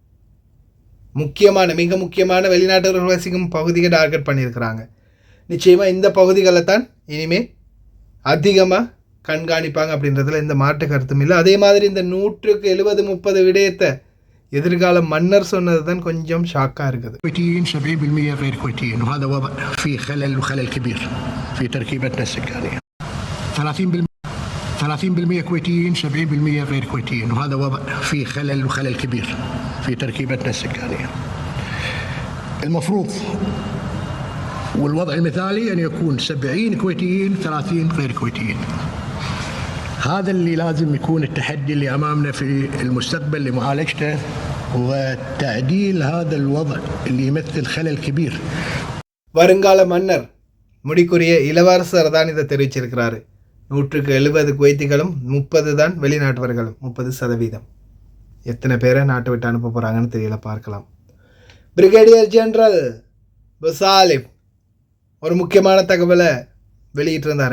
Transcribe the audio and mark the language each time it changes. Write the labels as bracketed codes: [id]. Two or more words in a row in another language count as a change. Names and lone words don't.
[ta] மிக முக்கியமான வெளிநாட்டவர்கள் வசிக்கும் பகுதியை டார்கெட் பண்ணியிருக்கிறாங்க. நிச்சயமாக இந்த பகுதிகளை தான் இனிமேல் அதிகமாக கண்காணிப்பாங்க அப்படின்றதுல எந்த மாற்று கருத்தும் இல்லை. அதே மாதிரி இந்த 170-30 விடயத்தை எதிர்கால மன்னர் சொன்னது தான் கொஞ்சம் ஷாக்காக இருக்குது. [ar] 70% غير كويتيين وهذا وضع فيه خلل كبير في تركيبتنا السكانية. 30% كويتيين 70% غير كويتيين وهذا وضع فيه خلل كبير في تركيبتنا السكانية. المفروض والوضع المثالي أن يكون 70 كويتيين 30 غير كويتيين. هذا اللي لازم يكون التحدي اللي أمامنا في المستقبل لمعالجته وتعديل هذا الوضع اللي يمثل خلل كبير. [ta] வருங்கால மன்னர் முடிக்குரிய இளவரசர் தான் இதை தெரிவிச்சிருக்கிறாரு. 170 குவைத்திகளும் 30 தான் வெளிநாட்டவர்களும், 30%. எத்தனை பேரை நாட்டை விட்டு அனுப்ப போகிறாங்கன்னு தெரியல, பார்க்கலாம். பிரிகேடியர் ஜெனரல் பசாலிப் ஒரு முக்கியமான தகவலை வெளியிட்டிருந்தார்.